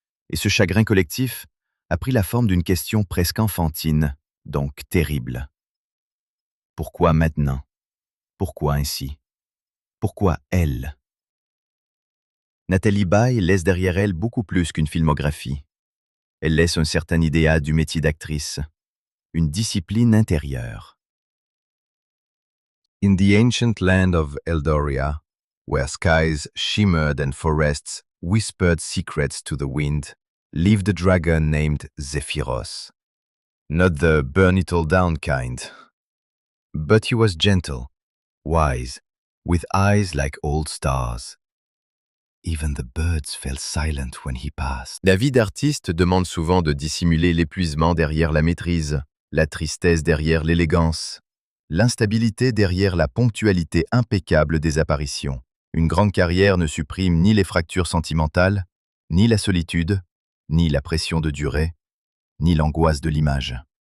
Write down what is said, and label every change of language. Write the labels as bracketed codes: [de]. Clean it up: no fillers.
[fr] Et ce chagrin collectif a pris la forme d'une question presque enfantine, donc terrible. Pourquoi maintenant? Pourquoi ainsi? Pourquoi elle? Nathalie Baye laisse derrière elle beaucoup plus qu'une filmographie. Elle laisse un certain idéal du métier d'actrice, une discipline intérieure. [en] In the ancient land of Eldoria, where skies shimmered and forests whispered secrets to the wind, lived a dragon named Zephyros. Not the burn-it-all-down kind. But he was gentle, wise, with eyes like old stars. Even the birds fell silent when he passed. [fr] La vie d'artiste demande souvent de dissimuler l'épuisement derrière la maîtrise, la tristesse derrière l'élégance, l'instabilité derrière la ponctualité impeccable des apparitions. Une grande carrière ne supprime ni les fractures sentimentales, ni la solitude, ni la pression de durée, ni l'angoisse de l'image.